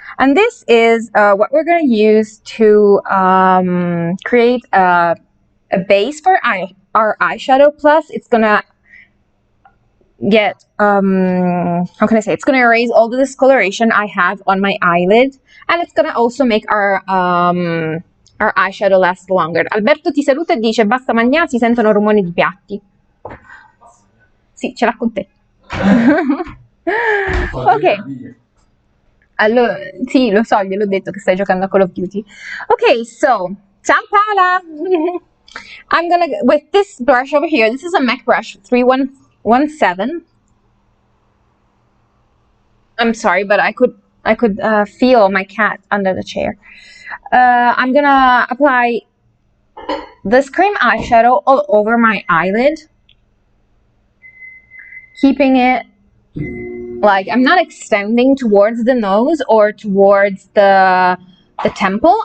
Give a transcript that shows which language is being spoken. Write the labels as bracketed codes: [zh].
[en] And this is what we're going to use to create a base for our eyeshadow. Plus, it's going to get, how can I say, it's going to erase all the discoloration I have on my eyelid, and it's going to also make our eyeshadow last longer. [it] Alberto ti saluta e dice basta mangiare, si sentono rumori di piatti. Sì, ce l'ha con te. Ok. Allora, sì, lo so, gliel'ho detto che stai giocando a Call of Duty. [en] Ok, so, ciao Paola! I'm gonna, with this brush over here, this is a MAC brush 3117. I'm sorry, but I could feel my cat under the chair. I'm gonna apply this cream eyeshadow all over my eyelid, keeping it like I'm not extending towards the nose or towards the temple.